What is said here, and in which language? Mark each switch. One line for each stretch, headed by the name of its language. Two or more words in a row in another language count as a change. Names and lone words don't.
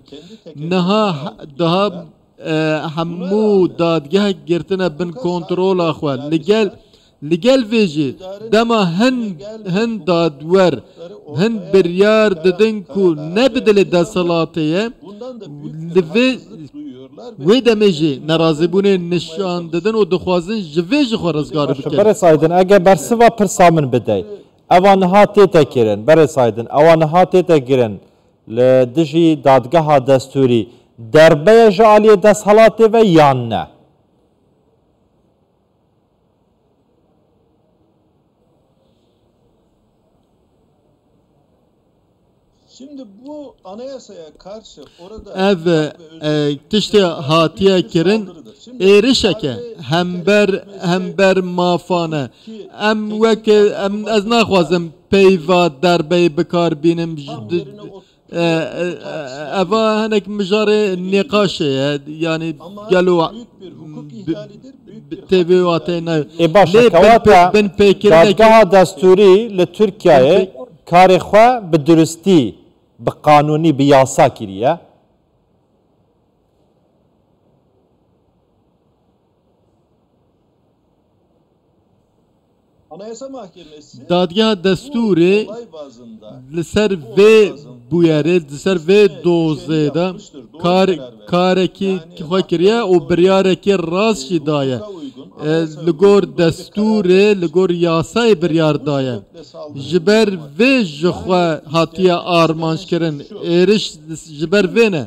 Kurdish: Niha daha hemû dadgeh girtine bin kontrola xwe li gel vê jî dema hin dadwer hin biryar didin ku ne bi dilê deselatê ye li wê demê jî nerazîbûnê nişan didin û dixwazin ji vê jî xwe rizgar bikin. Berê Saîdin ege bersiva pirsa min bide ewa niha tête kirin Berê Saîdin ewa niha tête kirin li dijî dadgeha destûrî derbeya ji aliyê deshelatê ve yan ne?
Turkish: Şimdi bu anayasaya karşı orada
Kurdish: ev tiştê hatiye kirin êrişeke hember mafane em wek ez naxwazim peyva derbeyê bikar bînim eva hinek mijarê nîqaşê ye yani gelo TV watê ne Başa kewata dadgeha destûrî li Tirkiyeyê karê xwe bi duristî bi qanûnî bi yasa kiriye.
Turkish: Anayasa Mahkemesi
Kurdish: dadgeha destûrê
Turkish: olay bazında
Kurdish: li ser vê bûyerê li ser vê dozê de karekî xwe kiriye û biryarekî rast jî daye. Li gor destûrê li gor yasayê biryar daye. Ji ber vê ji xwe hatiye armanjkirin êriş ji ber vê ne.